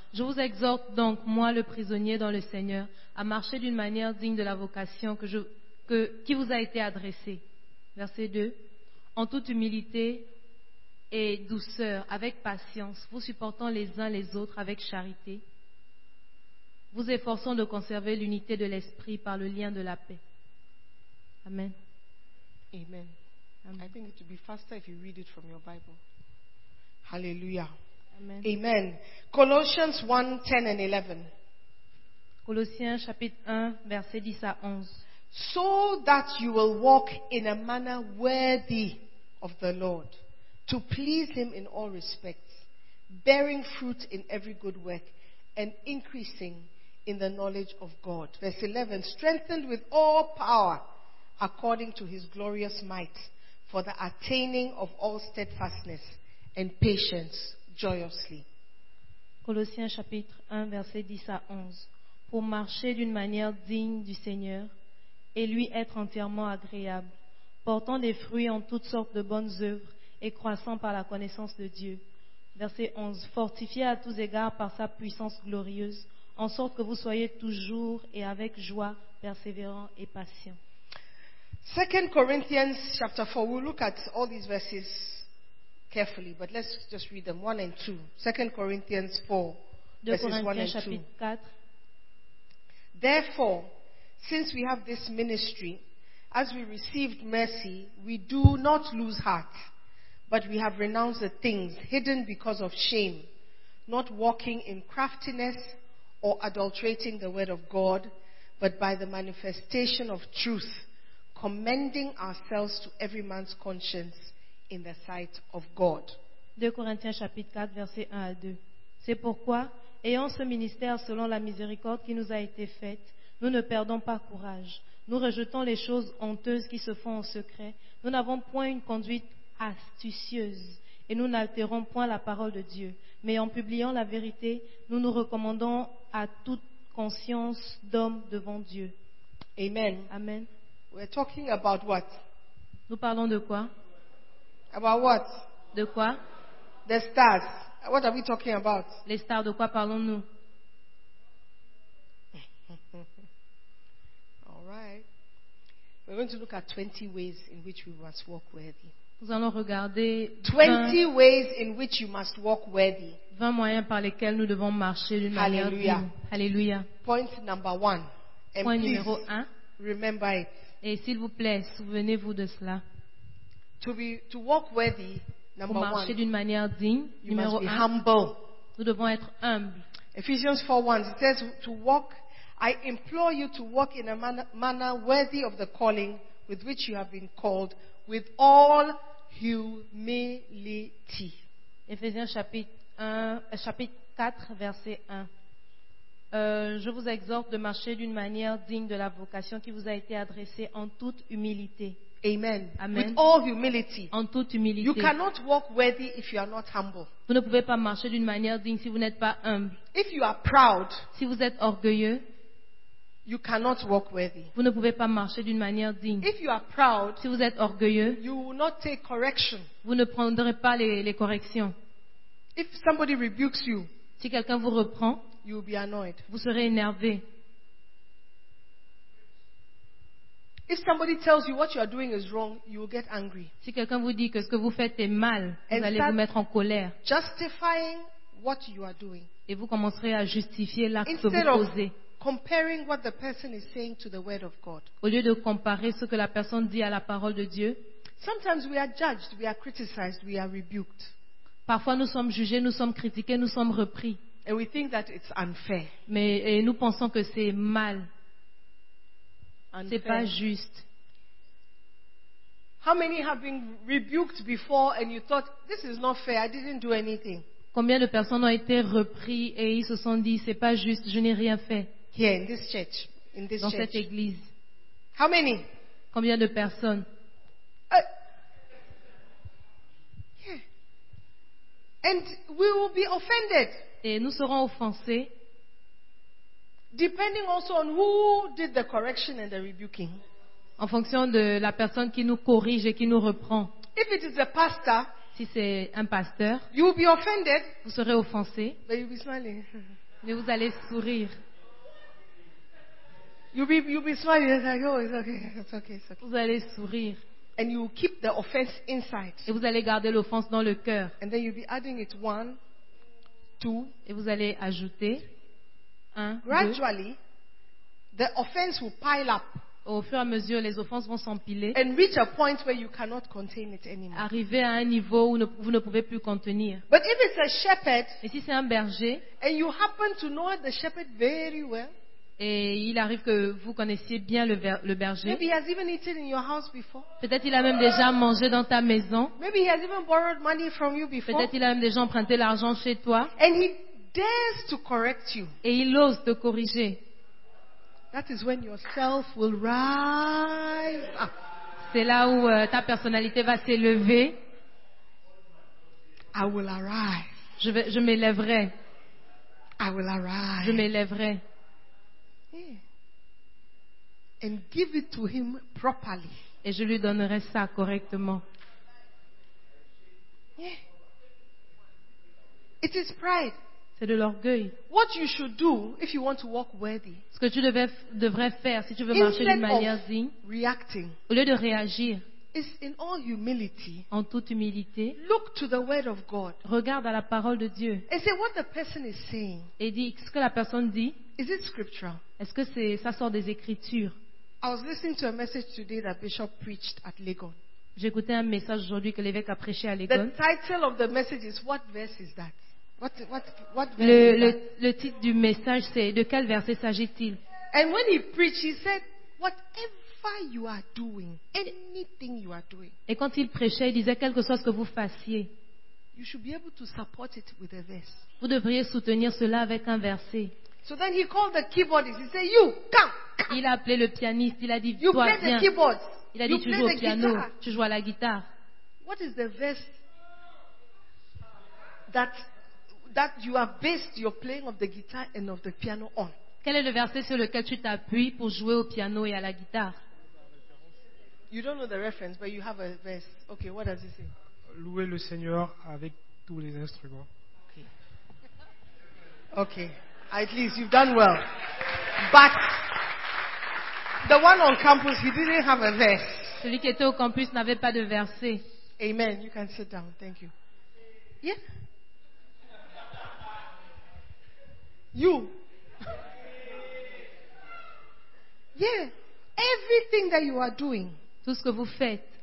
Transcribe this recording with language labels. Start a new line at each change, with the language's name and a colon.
French: Je vous exhorte donc, moi le prisonnier dans le Seigneur, à marcher d'une manière digne de la vocation qui vous a été adressée. Verset 2. En toute humilité et douceur, avec patience, vous supportant les uns les autres avec charité, vous efforçant de conserver l'unité de l'esprit par le lien de la paix. Amen. Amen.
English: Amen. I think it would be faster if you read it from your Bible. Hallelujah. Amen. Amen. Colossians 1, 10 and 11.
French: Colossiens chapitre 1, verset 10 à 11.
English: So that you will walk in a manner worthy of the Lord, to please him in all respects, bearing fruit in every good work, and increasing in the knowledge of God. Verse 11, strengthened with all power according to his glorious might, for the attaining of all steadfastness and patience joyously.
French: Colossiens chapitre 1, verset 10 à 11. Pour marcher d'une manière digne du Seigneur et lui être entièrement agréable, portant des fruits en toutes sortes de bonnes œuvres, et croissant par la connaissance de Dieu. Verset 11. Fortifié à tous égards par sa puissance glorieuse, en sorte que vous soyez toujours et avec joie persévérants et patients.
English: 2 Corinthians chapter 4. We'll look at all these verses carefully, but let's just read them 1 and 2. 2 Corinthians 4, verses 1 and 2.
French: Chapitre 4.
English: Therefore, since we have this ministry, as we received mercy, we do not lose heart. But we have renounced the things hidden because of shame, not walking in craftiness or adulterating the word of God, but by the manifestation of truth, commending ourselves to every man's conscience in the sight of God.
French: 2 Corinthiens chapitre 4, versets 1 à 2. C'est pourquoi, ayant ce ministère selon la miséricorde qui nous a été faite, nous ne perdons pas courage. Nous rejetons les choses honteuses qui se font en secret. Nous n'avons point une conduite astucieuse et nous n'altérons point la parole de Dieu. Mais en publiant la vérité, nous nous recommandons à toute conscience d'homme devant Dieu. Amen. Amen.
English: We're talking about what?
French: Nous parlons de quoi?
English: About what?
French: De quoi?
English: The stars. What are we talking about?
French: Les stars, de quoi parlons-nous?
English: We're going to look at 20 ways in which we must walk worthy.
French: Nous allons regarder
English: 20 ways in which you must walk worthy.
French: 20 moyens par lesquels nous devons marcher d'une manière digne. Hallelujah.
English: Point number one.
French: Point numéro un.
English: Remember it.
French: Et s'il vous plaît, souvenez-vous de cela.
English: To walk worthy, number one.
French: Pour marcher d'une manière digne, numéro un. Humble. Nous devons être humbles.
English: Ephesians 4:1 says to walk. I implore you to walk in a manner worthy of the calling with which you have been called, with all humility.
French: Ephésiens chapitre 4, verset 1. Je vous exhorte de marcher d'une manière digne de la vocation qui vous a été adressée en toute humilité. Amen. Amen.
English: With all humility.
French: En toute humilité.
English: You cannot walk worthy if you are not humble.
French: Vous ne pouvez pas marcher d'une manière digne si vous n'êtes pas humble.
English: If you are proud.
French: Si vous êtes orgueilleux.
English: You cannot walk worthy.
French: Vous ne pouvez pas marcher d'une manière digne.
English: If you are proud,
French: si vous êtes orgueilleux,
English: you will not take correction.
French: Vous ne prendrez pas les corrections.
English: If somebody rebukes you,
French: si quelqu'un vous reprend,
English: you will be annoyed.
French: Vous serez énervé.
English: If somebody tells you what you are doing is wrong, you will get angry.
French: Si quelqu'un vous dit que ce que vous faites est mal, vous allez vous mettre en colère.
English: Justifying what you are doing.
French: Et vous commencerez à justifier l'acte
English: Instead
French: que vous posez.
English: Comparing what the person is saying to the word of God.
French: Au lieu de comparer ce que la personne dit à la parole de Dieu.
English: Sometimes we are judged, we are criticized, we are rebuked.
French: Parfois nous sommes jugés, nous sommes critiqués, nous sommes repris.
English: And we think that it's unfair.
French: Et nous pensons que c'est mal.
English: Unfair.
French: C'est pas juste.
English: How many have been rebuked before and you thought this is not fair, I didn't do anything?
French: Combien de personnes ont été repris et ils se sont dit c'est pas juste, je n'ai rien fait.
English: Here in this church, in this
French: dans
English: church.
French: Cette église.
English: How many?
French: Combien de personnes?
English: And we will be offended.
French: Et nous serons offensés.
English: Depending also on who did the correction and the rebuking.
French: En fonction de la personne qui nous corrige et qui nous reprend.
English: If it is a pastor,
French: si c'est un pasteur,
English: you will be offended.
French: Vous serez offensé.
English: But you will be smiling.
French: Mais vous allez sourire.
English: You'll be smiling. It's like, oh, it's okay. It's okay. It's okay.
French: Vous allez sourire.
English: And you will keep the offense inside.
French: Et vous allez garder l'offense dans le cœur.
English: And then you'll be adding it one, two.
French: Et vous allez ajouter un,
English: gradually,
French: deux.
English: The offense will pile up.
French: Au fur et à mesure, les offenses vont s'empiler.
English: And reach a point where you cannot contain it anymore.
French: Arriver à un niveau où vous ne pouvez plus contenir.
English: But if it's a shepherd,
French: et si c'est un berger,
English: and you happen to know the shepherd very well.
French: Et il arrive que vous connaissiez bien le berger.
English: Maybe he has even eaten in your house before.
French: Peut-être il a même déjà mangé dans ta maison.
English: Maybe he has even borrowed money from you before.
French: Peut-être il a même déjà emprunté l'argent chez toi.
English: And he dares to correct you.
French: Et il ose te corriger.
English: That is when yourself will rise up.
French: C'est là où ta personnalité va s'élever.
English: I will arise.
French: Je m'élèverai.
English: I will arise.
French: Je m'élèverai.
English: Yeah. And give it to him properly.
French: Et je lui donnerai ça correctement.
English: Yeah. It is pride.
French: C'est de l'orgueil.
English: What you should do if you want to walk worthy.
French: Ce que tu devrais faire si tu veux marcher d'une manière digne.
English: Reacting.
French: Au lieu de réagir.
English: Is in all humility.
French: En toute humilité.
English: Look to the word of God.
French: Regarde à la parole de Dieu.
English: And say what the person is saying.
French: Et dis ce que la personne dit.
English: Is it scriptural?
French: Est-ce que ça sort des écritures?
English: I was listening to a message today that Bishop preached at Legon.
French: J'écoutais un message aujourd'hui que l'évêque a prêché à Legon.
English: The title of the message is what verse is that? What verse?
French: Le titre du message c'est de quel verset s'agit-il?
English: And when he preached, he said, whatever you are doing, anything you are doing.
French: Et quand il prêchait, il disait quel que soit ce que vous fassiez.
English: You should be able to support it with a verse.
French: Vous devriez soutenir cela avec un verset.
English: So then he called the keyboardist. He said, "You come."
French: Il a appelé le pianiste. Il a dit,
English: "You
French: toi,
English: play
French: viens.
English: The keyboards.
French: Il a dit,
English: you
French: tu joues au piano. Guitar. Tu joues à la guitare.
English: What is the verse that you have based your playing of the guitar and of the piano on?
French: Quel est le verset sur lequel tu t'appuies pour jouer au piano et à la guitare?
English: You don't know the reference, but you have a verse. Okay, what does it say?
French: Louer le Seigneur avec tous les instruments.
English: Okay. Okay. At least you've done well. But the one on campus, he didn't have a verse.
French: Celui qui était au campus n'avait pas de verset.
English: Amen. You can sit down. Thank you. Yeah. You. Yeah. Everything that you are doing.
French: Tout ce que vous faites.